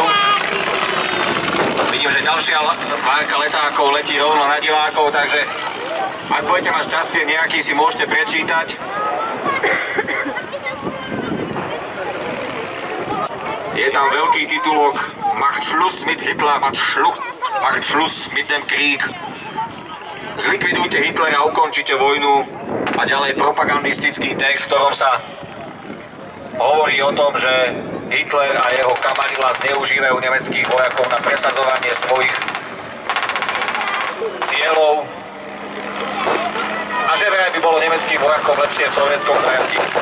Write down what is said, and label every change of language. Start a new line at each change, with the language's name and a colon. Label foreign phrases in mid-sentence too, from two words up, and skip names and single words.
Slovak: Vidím, že ďalšia várka letákov letí rovno na divákov, takže ak budete mať šťastie, nejaký si môžete prečítať. Je tam veľký titulok
German: Macht Schluss mit Hitler, Macht Schluss mit dem Krieg.
Slovak: Zlikvidujte Hitlera, ukončite vojnu. A ďalej propagandistický text, v ktorom sa hovorí o tom, že Hitler a jeho kamarila zneužívajú nemeckých vojakov na presadzovanie svojich cieľov a že vraj by bolo nemeckých vojakov lepšie v sovietskom zajatí.